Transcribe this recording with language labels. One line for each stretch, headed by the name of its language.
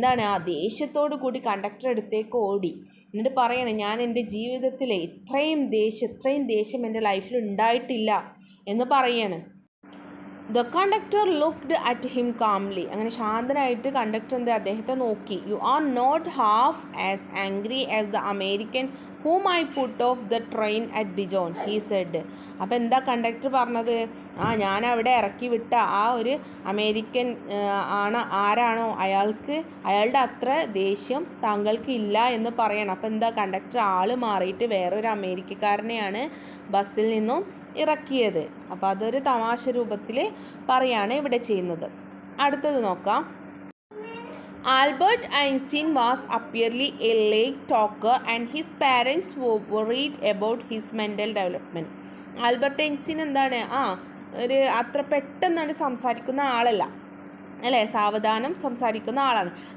Malayalam: ആ ദേഷ്യത്തോടു കൂടി കണ്ടക്ടർ അടുത്തേക്ക് ഓടി. എന്നിട്ട് പറയണേ, ഞാൻ എൻ്റെ ജീവിതത്തിൽ ഇത്രയും ദേഷ്യം എൻ്റെ ലൈഫിൽ ഉണ്ടായിട്ടില്ല എന്ന് പറയാണ്.
English: The conductor looked at him calmly.
Malayalam: അങ്ങനെ ശാന്തനായിട്ട് കണ്ടക്ടർ അദ്ദേഹത്തെ നോക്കി.
English: You are not half as angry as the American whom I put off the train at Dijon, he said.
Malayalam: അപ്പോൾ എന്താ കണ്ടക്ടർ പറഞ്ഞത്? ഞാൻ അവിടെ ഇറക്കി വിട്ട ആ ഒരു അമേരിക്കൻ ആരാണോ അയാളുടെ അത്ര ദേഷ്യം താങ്കൾക്ക് ഇല്ല എന്ന് പറയണം. അപ്പോൾ എന്താ കണ്ടക്ടർ ആൾ മാറിയിട്ട് വേറൊരു അമേരിക്കക്കാരനെയാണ് ബസ്സിൽ നിന്നും ഇറക്കിയത്. അപ്പോൾ അതൊരു തമാശ രൂപത്തിൽ പറയാണ് ഇവിടെ ചെയ്യുന്നത്. അടുത്തത് നോക്കാം.
English: Albert Einstein was apparently a late talker and his parents were worried about his mental development.
Malayalam: Albert Einstein എന്താണ്? ഒരു അത്ര പെട്ടെന്നാണ് സംസാരിക്കുന്ന ആളല്ല അല്ലേ, സാവധാനം സംസാരിക്കുന്ന ആളാണ്.